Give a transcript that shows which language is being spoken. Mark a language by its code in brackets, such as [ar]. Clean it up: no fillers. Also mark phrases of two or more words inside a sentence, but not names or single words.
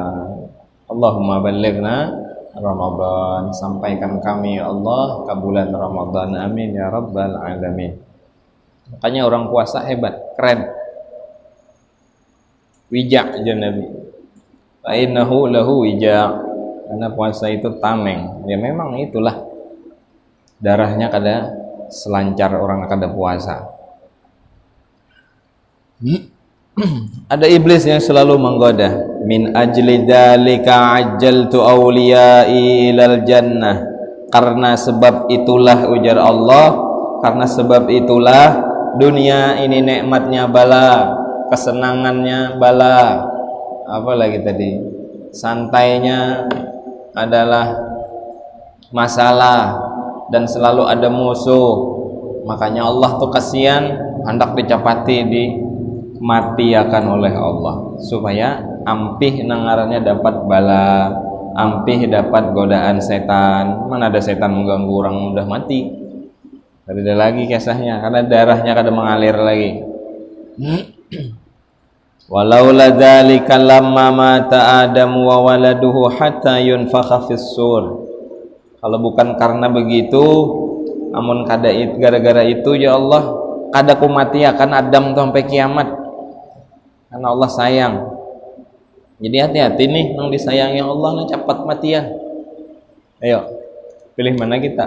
[ar] اللهم بلغنا رمضان, [id] sampaikan kami ya Allah ke bulan Ramadan, [ar] آمين يا رب العالمين. [id] Makanya orang puasa hebat, keren, wijak aja Nabi, [ar] فإنه له وجاء, karena puasa itu tameng. [bjn] Ya memang itulah darahnya kada selancar orang kada puasa. [id] Ada iblis yang selalu menggoda, [ar] من أجل ذلك عجلت أوليائي إلى الجنة, [id] karena sebab itulah, ujar Allah, karena sebab itulah dunia ini nikmatnya bala, kesenangannya bala, apa lagi tadi, santainya adalah masalah, dan selalu ada musuh. [bjn] Makanya Allah tuh kasihan, hendak dicapati di mati akan oleh Allah, supaya ampih nangarannya dapat bala, ampih dapat godaan setan. [id] Mana ada setan mengganggu orang udah mati, tidak ada lagi kisahnya, karena darahnya kada mengalir lagi. [ar] ولولا ذلك لما مات آدم وولده حتى ينفخ في الصور. [bjn] Kalau bukan karena begitu, amun kada gara-gara itu ya Allah, kada ku mati akan Adam sampai kiamat. [id] Karena Allah sayang. [bjn] Jadi hati-hati nih, nang disayangi Allah nang cepat matian. [id] Ayo, pilih mana kita?